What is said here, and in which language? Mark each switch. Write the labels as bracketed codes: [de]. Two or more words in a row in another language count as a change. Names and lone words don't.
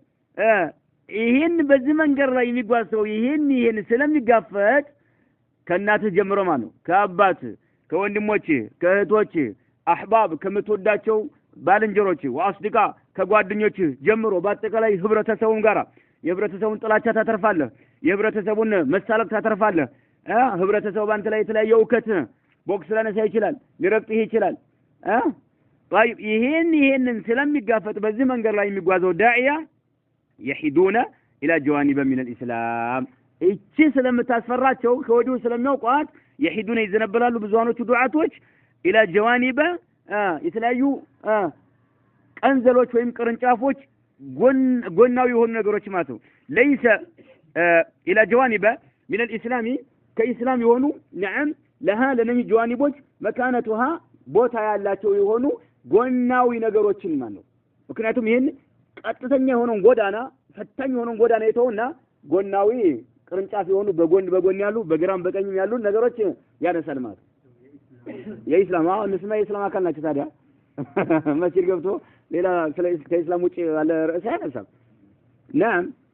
[am] ይሄን በዚህ መንገድ ላይ የሚጓዘው ይሄን ስለሚጋፈጥ ከእናትህ ጀምሮ ማለት ነው ከአባት ከወንድሞች ከእህቶች አህባብ ከምትወዳቸው ባልንጀሮች ወአስድቃ ከጓደኞች ጀምሮ በአጠቃላይ ህብረተሰቡን ጋራ የህብረተሰቡን ጥላቻ ታተርፋለህ የህብረተሰቡን መሳለቅ ታተርፋለህ ህብረተሰቡ ባንተ ላይ የተለያየ እውከት ቦክስ ላነሳ ይችላል ሊረግጥህ ይችላል طيب ይሄንን ስለሚጋፈጥ በዚህ መንገድ ላይ የሚጓዘው ዳዒያ [ar] يحيدون الى جوانب من الاسلام [am] እቺ ስለምታስፈራቸው ከወዲሁ ስለሚያውቋት يحيدون ይዘነበላሉ ብዙሃኖቹ ዱዓቶች [ar] الى جوانب [am] የተለያዩ ቀንዘሎች ወይም ቅርንጫፎች ጎናዊ የሆኑ ነገሮች ማለት ነው [ar] ليس الى جوانب من الاسلام كاسلام [am] የሆኑ [ar] نعم لها لنهي جوانبዎች مكانتها [am] ቦታ ያላቸው የሆኑ ጎናዊ ነገሮችን ማለት ነው ምክንያቱም ይሄን ቀጥተኛ የሆነውን ጎዳና ፈታኝ የሆነውን ጎዳና የተውና ጎናዊ ቅርንጫፍ የሆኑ በጎን ያሉ በግራም በቀኝም ያሉ ነገሮች ያነሳል ማለት የኢስላም እንስማ የኢስላም አካል ናቸው ታዲያ መስጊድ ገብቶ ሌላ ከኢስላም ውጪ ያለ ርዕስ ያነሳል نعم